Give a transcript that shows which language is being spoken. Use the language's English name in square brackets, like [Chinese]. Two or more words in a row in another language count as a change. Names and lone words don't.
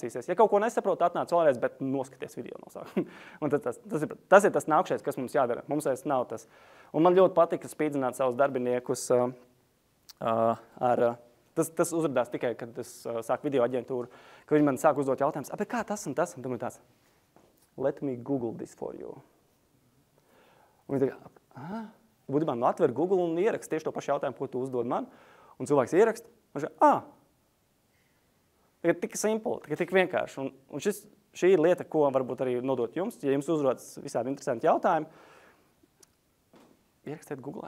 [Latvian] Ja kaut ko nesaprot, atnāc vēlreiz, bet noskaties video no sākuma. Un tas ir tas nākšais, kas mums jādara. Mums vairs nav tas. Un man ļoti patika spīdzināt savus darbiniekus tas uzrādās tikai, kad es sāku video aģentūru, ka viņi man sāk uzdot jautājumus, bet kā tas un tas? Un tad tāds, [English] let me Google this for you. [Latvian] Un viņi tā, būtībā atver Google un ierakst tieši to pašu jautājumu, ko tu uzdod man. Un cilvēks ierakst, un viņš tikai tik simpli, tikai tik vienkārši. Un šī ir lieta, ko varbūt arī nodot jums. Ja jums uzrodas visādi interesanti jautājumi, ierakstiet Googlē.